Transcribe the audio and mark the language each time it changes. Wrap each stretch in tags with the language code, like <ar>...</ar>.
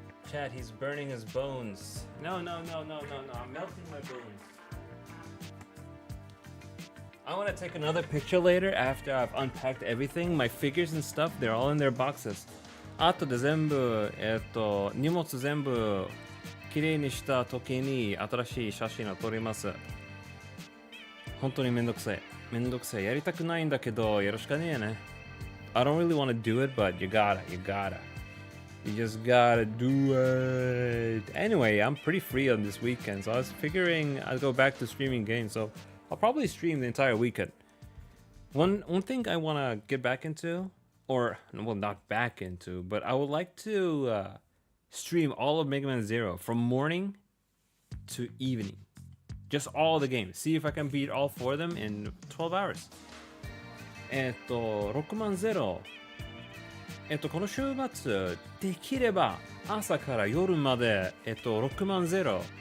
<en>Chad, he's burning his bones. No, I'm melting my bones. I want to take another picture later after I've unpacked everything. My figures and stuff, they're all in their boxes.</en> <ja>後で全部、荷物全部きれいにした時に新しい写真を撮ります。本当にめんどくさい。やりたくないんだけど、やるしかねえね。</ja> <en>I don't really want to do it, but you gotta. You just gotta do it. Anyway, I'm pretty free on this weekend, so I was figuring I'd go back to streaming games, so I'll probably stream the entire weekend. One thing I want to get back into, or well, not back into, but I would like to stream all of Mega Man Zero from morning to evening. Just all the games. See if I can beat all 4 of them in 12 hours. 6万0。</en> <ja>この週末、できれば朝から夜まで、6万0。</ja>